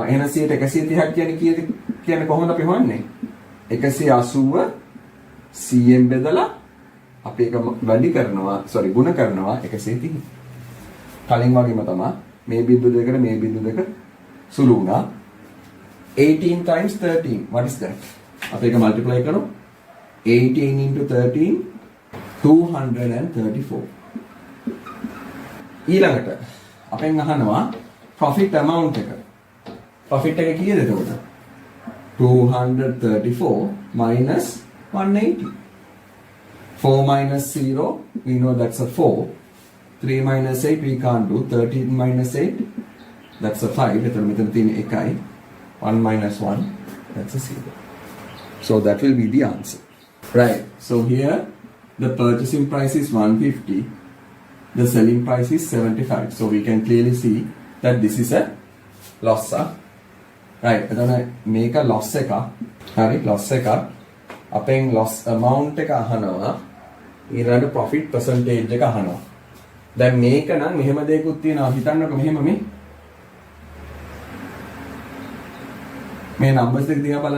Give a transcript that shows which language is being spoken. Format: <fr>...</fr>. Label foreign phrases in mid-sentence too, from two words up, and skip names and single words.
<si>එහෙනම් 100ට 130ක් කියන්නේ කීයද කියන්නේ කොහොමද අපි හොයන්නේ? 180 100ෙන් බෙදලා අපි ඒක වැඩි කරනවා ගුණ කරනවා 130. කලින් වගේම තමයි මේ බිඳු දෙකට මේ බිඳු දෙක සුළු වුණා.</si> <en>18 times 13 what is that?</en> <si>අපි ඒක multiply කරමු. 18 into 13 234. ඊළඟට අපෙන් අහනවා</si> <en>profit amount</en> <si>එක. profit එක කීයද එතකොට? 234 minus 180.</si> <en>4 minus 0, we know that's a 4. 3 minus 8, we can't do. 13 minus 8, that's a 5.</en> <si>එතන මෙතන තියෙන 1යි.</si> <en>1 minus 1, that's a 0. So that will be the answer. Right. So here, the purchasing price is 150. The selling price is 75. So we can clearly see that this is a loss. Right.</en> <si>එතන මේක loss එක. හරි loss එක. අපෙන්</si> <en>loss amount</en> <si>එක අහනවා. ඊළඟට</si> <en>profit percentage</en> <si>එක අහනවා. දැන් මේක නම් මෙහෙම දෙයක්ත් තියෙනවා. හිතන්නකො මෙහෙම මේ numbers දෙක දිහා බලන්න.</si>